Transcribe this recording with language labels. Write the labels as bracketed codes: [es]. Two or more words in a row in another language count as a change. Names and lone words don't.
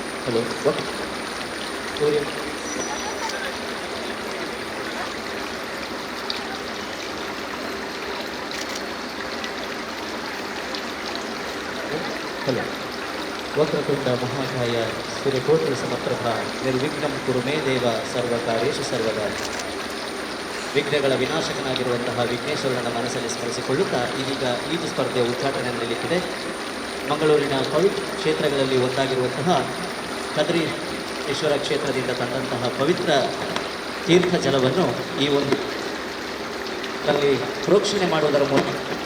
[sa] ಹಲೋ ಸೂರ್ಯ ಹಲೋ ವಕ್ರತುಂಡ ಮಹಾಕಾಯ ಸೂರ್ಯಕೋಟಿ ಸಮಪ್ರಭ ನಿರ್ವಿಘ್ನಂ ಕುರು ಮೇ ದೇವ ಸರ್ವಕಾರ್ಯೇಷು ಸರ್ವದಾ. [kn] ವಿಘ್ನಗಳ ವಿನಾಶಕನಾಗಿರುವಂತಹ ವಿಘ್ನೇಶ್ವರನ ಮನಸ್ಸಲ್ಲಿ ಸ್ಮರಿಸಿಕೊಳ್ಳುತ್ತಾ ಇದೀಗ ಈಜು ಸ್ಪರ್ಧೆಯ ಉದ್ಘಾಟನೆ ನಡೆಯಲಿದೆ. ಮಂಗಳೂರಿನ ಪವಿತ್ರ ಕ್ಷೇತ್ರಗಳಲ್ಲಿ ಒಂದಾಗಿರುವಂತಹ ಕದ್ರೀಶ್ವರ ಕ್ಷೇತ್ರದಿಂದ ತಂದಂತಹ ಪವಿತ್ರ ತೀರ್ಥ ಜಲವನ್ನು ಈ ಒಂದು ಪ್ರೋಕ್ಷಣೆ ಮಾಡುವುದರ ಮೂಲಕ